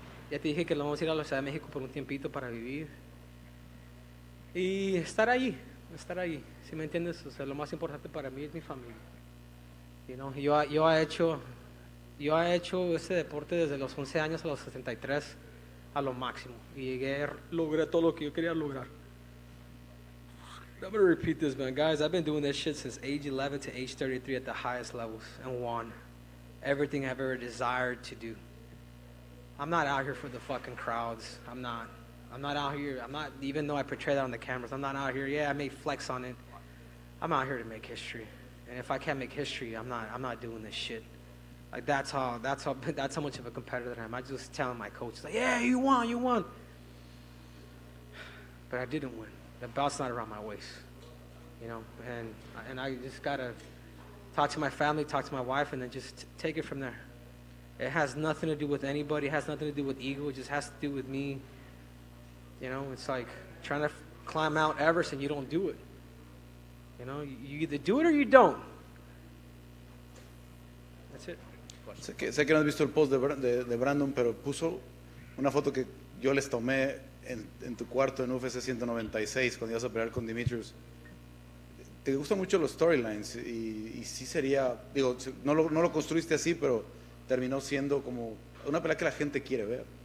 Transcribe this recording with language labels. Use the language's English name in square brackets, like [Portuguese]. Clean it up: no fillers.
[Spanish] Ya te dije que lo vamos a ir a la Ciudad de México por un tiempito para vivir. Y estar ahí, ¿sí me entiendes? O sea, lo más importante para mí es mi familia. [English] You know, [Spanish] yo he hecho este deporte desde los 11 años a los 73 a lo máximo. Y logré todo lo que yo quería lograr. [English] I'm going to repeat this, man. Guys, I've been doing this shit since age 11 to age 33 at the highest levels and won everything I've ever desired to do. I'm not out here for the fucking crowds. I'm not out here. Even though I portray that on the cameras, I'm not out here. Yeah, I may flex on it. I'm out here to make history. And if I can't make history, I'm not doing this shit. Like that's how much of a competitor I am. I just telling my coach, like, yeah, you won. But I didn't win. The belt's not around my waist, you know. And I just gotta talk to my family, talk to my wife, and then just take it from there. It has nothing to do with anybody. It has nothing to do with ego. It just has to do with me. You know, it's like trying to climb Mount Everest and you don't do it. You know, you either do it or you don't. That's it. [Spanish] Sé que no has visto el post de Brandon, pero puso una foto que yo les tomé en tu cuarto en UFC 196 cuando ibas a pelear con Demetrius. Te gustan mucho los storylines y sí sería, digo, no lo construiste así, pero terminó siendo como una pelea que la gente quiere ver.